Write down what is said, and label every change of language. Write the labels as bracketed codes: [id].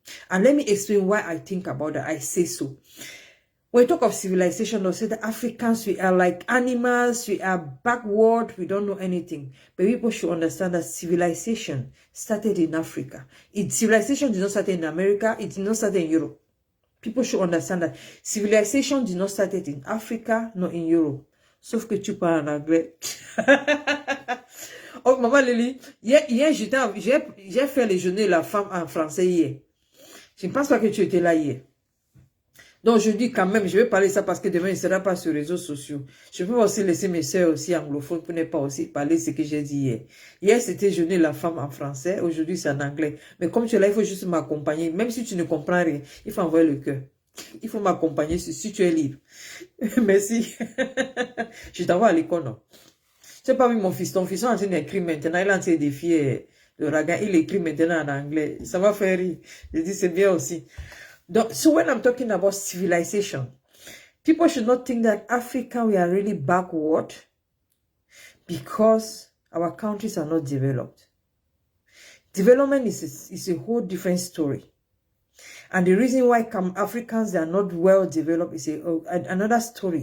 [en] And let me explain why I think about that. I say so. When we talk of civilization, they'll say that Africans, we are like animals, we are backward, we don't know anything. But people should understand that civilization started in Africa. Civilization did not start in America, it did not start in Europe. People should understand that civilization did not start in Africa, nor in Europe. [fr] Sauf que tu parles en anglais. Oh, maman Lily, hier j'ai fait les journées de la femme en français hier. Je ne pense pas que tu étais là hier. Donc, je dis quand même, je vais parler ça parce que demain, il ne sera pas sur les réseaux sociaux. Je peux aussi laisser mes soeurs aussi anglophones pour ne pas aussi parler ce que j'ai dit hier. Hier, c'était journée de la femme en français. Aujourd'hui, c'est en anglais. Mais comme tu es là, il faut juste m'accompagner. Même si tu ne comprends rien, il faut envoyer le cœur. Il faut m'accompagner si tu es libre. Merci. Je t'envoie à l'école, non? Tu n'as pas vu mon fils. Ton fils est en train d'écrire maintenant. Il est en train de défier le raga. Il écrit maintenant en anglais. Ça va faire rire. Je dis, c'est bien aussi. [en] So when I'm talking about civilization, people should not think that Africa, we are really backward because our countries are not developed. Development is a whole different story. And the reason why Africans are not well developed is another story.